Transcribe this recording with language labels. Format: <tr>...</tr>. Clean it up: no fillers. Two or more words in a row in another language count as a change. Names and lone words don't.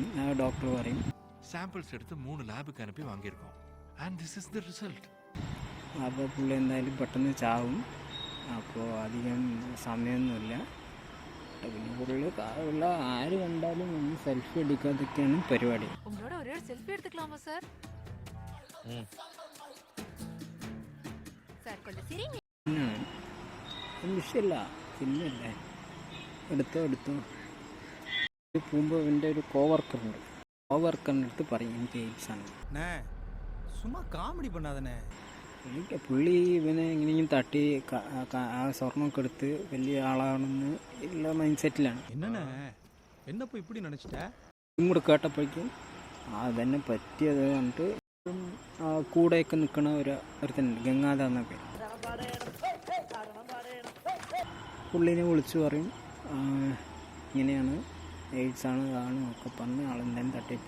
<ml>ആ ഡോക്ടർ പറയും സാമ്പിൾസ് എടുത്ത് 3 ലാബുക്ക് അനുപ്പി വാങ്ങിയിരിക്കും.</ml> <en>and this is the result.</en> <ml>അപ്പോൾ പുള്ളി എന്തായാലും പെട്ടെന്ന് ചാവും. അപ്പോൾ അധികം സമയമൊന്നുമില്ല. പിന്നെ പുള്ളി ഉള്ള ആര് കണ്ടാലും ഒന്ന് സെൽഫി എടുക്കാതൊക്കെയാണ് പരിപാടി.</ml> <ta>உங்களோட ஒரே ஒரு செல்ஃபி எடுத்துக்கலாமா சார்? சார் கொஞ்சம் சிரிங்க.</ta> <ml>പിന്നാണ് വിഷയമല്ല, പിന്നല്ലേ എടുത്തോ പോകുമ്പോൾ എൻ്റെ ഒരു കോവർക്കറുണ്ട്. കോവർക്കറിൻ്റെ അടുത്ത് പറയും എനിക്ക് എയ്ഡ്സ് ആണ്.</ml> <ta>சும்மா காமெடி பண்ணாதனே.</ta> <ml>എനിക്ക് പുള്ളി ഇവനെ എങ്ങനെയും തട്ടി ആ സ്വർണ്ണമൊക്കെ എടുത്ത് വലിയ ആളാണെന്ന് ഉള്ള മൈൻഡ് സെറ്റിലാണ്.</ml> <ta>என்னண்ணே என்னப்போ இப்படி நினைச்சிட்ட?</ta> <ml>ഇതും കൂടെ കേട്ടപ്പോഴേക്കും അതന്നെ പറ്റിയത് കണ്ടിട്ട് കൂടെയൊക്കെ നിൽക്കണ ഒരുത്തനുണ്ട്, ഗംഗാധ എന്ന പേര്. പുള്ളിനെ വിളിച്ചു പറയും ഇങ്ങനെയാണ്, എയ്ഡ്സ് ആണ് അതാണ് ഒക്കെ പറഞ്ഞ് ആളെന്തായാലും തട്ടിപ്പോ.</ml>